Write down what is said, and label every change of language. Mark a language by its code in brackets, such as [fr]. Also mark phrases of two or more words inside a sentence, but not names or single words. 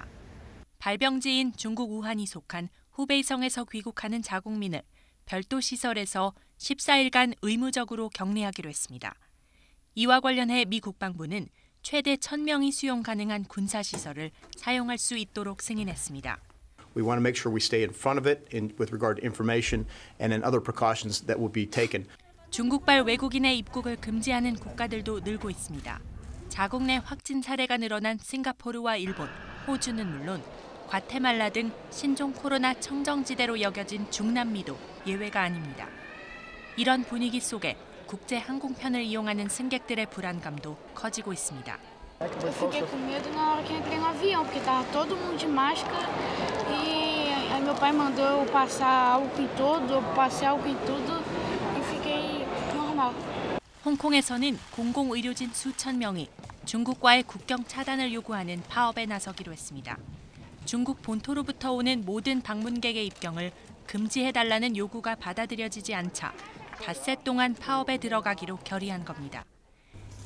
[ko] 발병지인 중국 우한이 속한 후베이성에서 귀국하는 자국민을 별도 시설에서 14일간 의무적으로 격리하기로 했습니다. 이와 관련해 미 국방부는 최대 1,000명이 수용 가능한 군사시설을 사용할 수 있도록 승인했습니다. [en] We want to make sure we stay in front of it with regard to information and in other precautions that will be taken. [ko] 중국발 외국인의 입국을 금지하는 국가들도 늘고 있습니다. 자국 내 확진 사례가 늘어난 싱가포르와 일본, 호주는 물론 과테말라 등 신종 코로나 청정지대로 여겨진 중남미도 예외가 아닙니다. 이런 분위기 속에 국제 항공편을 이용하는 승객들의 불안감도 커지고 있습니다. [pt] Eu fiquei com medo na hora que entrei no avião, porque estava todo mundo de máscara e aí meu pai mandou eu passar álcool em todo, eu passei álcool em tudo e fiquei normal. [ko] 홍콩에서는 공공의료진 수천 명이 중국과의 국경 차단을 요구하는 파업에 나서기로 했습니다. 중국 본토로부터 오는 모든 방문객의 입경을 금지해달라는 요구가 받아들여지지 않자 닷새 동안 파업에 들어가기로 결의한 겁니다.